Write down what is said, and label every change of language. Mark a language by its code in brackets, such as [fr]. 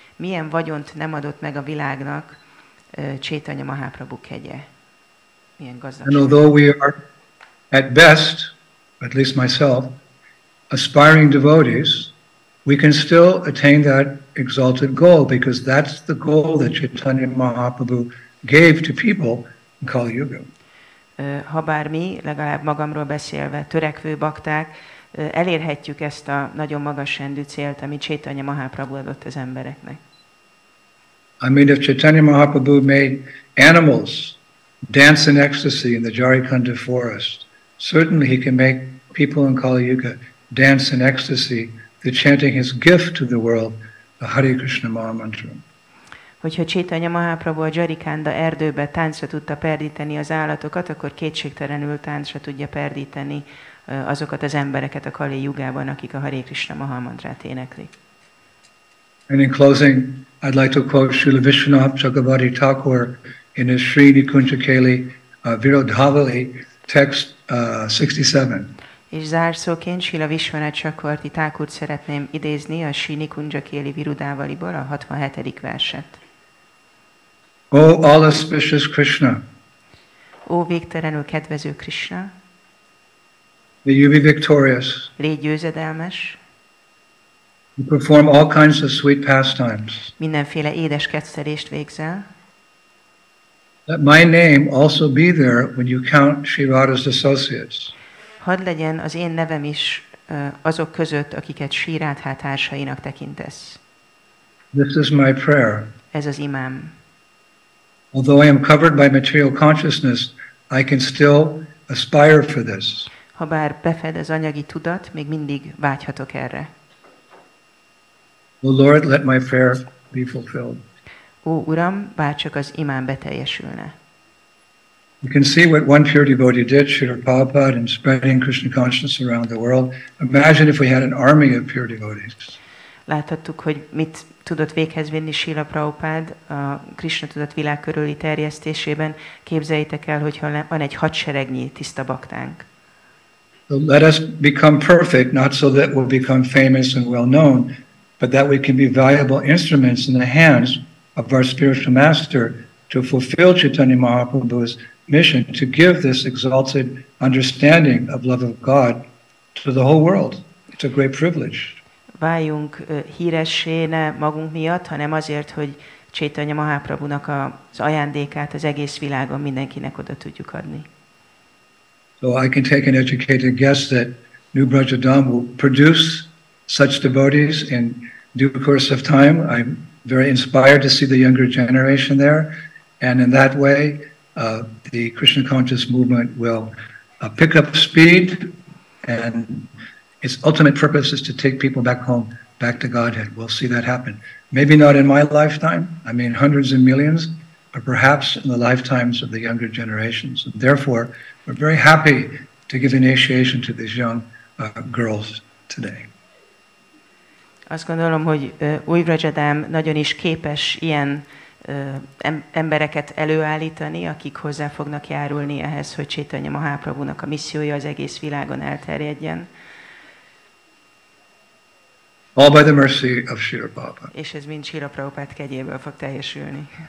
[hu] Milyen vagyont nem adott meg a világnak Caitanya Mahāprabhu kegye. Milyen gazdagság. [en] And although we are at best, at least myself, aspiring devotees, we can still attain that exalted goal because that's the goal that Caitanya Mahāprabhu gave to people in Kali Yuga. [hu] Habár mi, legalább magamról beszélve, törekvő bakták, elérhetjük ezt a nagyon magas rendű célt, amit Caitanya Mahāprabhu adott az embereknek. [en] I mean, if Caitanya Mahāprabhu made animals dance in ecstasy in the Jharikanda forest, certainly he can make people in Kali Yuga dance in ecstasy through chanting his gift to the world, the Hare Krishna Maha Mantra. [hu] Hogyha Caitanya Mahāprabhu a Jharikanda erdőbe táncra tudta perdíteni az állatokat, akkor kétségtelenül táncra tudja perdíteni azokat az embereket a Kali Jugában, akik a Hare Krishna Maha Mantrát éneklik. [en] And in closing, I'd like to quote Srila Vishwanath Chakravarti Thakur in his Śrīnikūñja Virodhavali text 67. [hu] És zárszóként Srila Vishwanath Chakravarti Thakurt szeretném idézni a Śrīnikūñja Virodhavaliból a 67. verset. [en] O all auspicious Krishna, [hu] Ó végtelenül kedvező Krishna, [en] may you be victorious. [hu] légy győzedelmes, [en] You perform all kinds of sweet pastimes. [hu] mindenféle édes kettelést végzel. [en] Let my name also be there when you count Sri Radha's associates. [hu] Hadd legyen az én nevem is azok között, akiket Sri Rádhá társainak tekintesz. [en] This is my prayer. [hu] Ez az imám. [en] Although I am covered by material consciousness, I can still aspire for this. [hu] Habár befed az anyagi tudat, még mindig vágyhatok erre. [en] O Lord, let my prayer be fulfilled. [hu] Ó Uram, bárcsak az imám beteljesülne. [en] You can see what one pure devotee did, Srila Prabhupada, in spreading Krishna consciousness around the world. Imagine if we had an army of pure devotees. [hu] Láthattuk, hogy mit tudott véghez vinni Srila Prabhupád a Krishna tudat világ körüli terjesztésében. Képzeljétek el, hogyha van egy hadseregnyi tiszta baktánk. [en] So let us become perfect, not so that we'll become famous and well known, but that we can be valuable instruments in the hands of our spiritual master to fulfill Caitanya Mahaprabhu's mission to give this exalted understanding of love of God to the whole world. It's a great privilege. [hu] Váljunk híressé ne magunk miatt, hanem azért, hogy Caitanya Mahāprabhunak az ajándékát az egész világon mindenkinek oda tudjuk adni. [en] So I can take an educated guess that New Brajadam will produce such devotees in due course of time. I'm very inspired to see the younger generation there. And in that way, the Krishna conscious movement will pick up speed, and its ultimate purpose is to take people back home, back to Godhead. We'll see that happen. Maybe not in my lifetime, I mean hundreds and millions, but perhaps in the lifetimes of the younger generations. And therefore, we're very happy to give initiation to these young girls today. [hu] Azt gondolom, hogy Új Vrajadám nagyon is képes ilyen embereket előállítani, akik hozzá fognak járulni ehhez, hogy Caitanya Mahāprabhunak a missziója az egész világon elterjedjen. [en] All by the mercy of Srila Prabhupada. [hu] És ez mind Srila Prabhupád kegyéből fog teljesülni.